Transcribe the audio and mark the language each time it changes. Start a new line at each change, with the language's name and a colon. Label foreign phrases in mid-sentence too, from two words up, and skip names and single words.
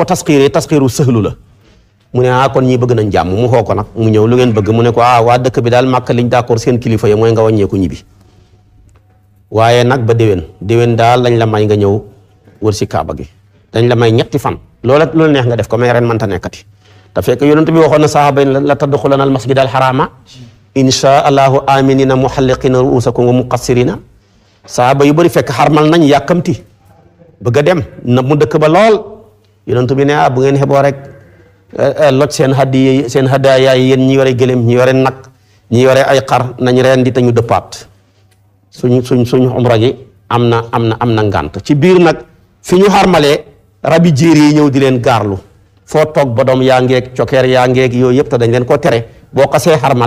Wolof: tasxiiru sëhlu la mu ne kon ñii bëgg nañ jàmm mu xoo ko nag mu ñëw lu ngeen bëgg mu ne ko waa dëkk bi daal Màkka liñ d'accord seen kilifa yi mooy nga wàññeeku ñibbi waaye nag ba déwén daal lañ la may nga ñëw wër si kaaba gi dañ la may ñetti fan loola loolu neex nga def ko mais ren mënta nekkati te fekk yonent bi waxoon na sahaaba yi
Arabic: لتدخلن المسجد الحرام إن شاء الله آمنين محلقين رءوسكم ومقصرين
Wolof: sahaaba yu bëri fekk xarmal nañ yàkkamti bëgg a dem na mu dëkk ba lool yonent bi ne bu ngeen xeboo rek loj seen hadaaya yi yéen ñi yore gëlëm ñi yore nag ñi yore ay xar nañ reen di te ñu dëppaat suñ umra gi am na ngànt ci biir nag fi ñu xarmalee rabi jéeri yi ñëw di leen gaarlu foo toog ba doom yaa ngeeg cokeer yaa ngeeg yooyu yëpp te dañ leen ko tere boo xasee xarmal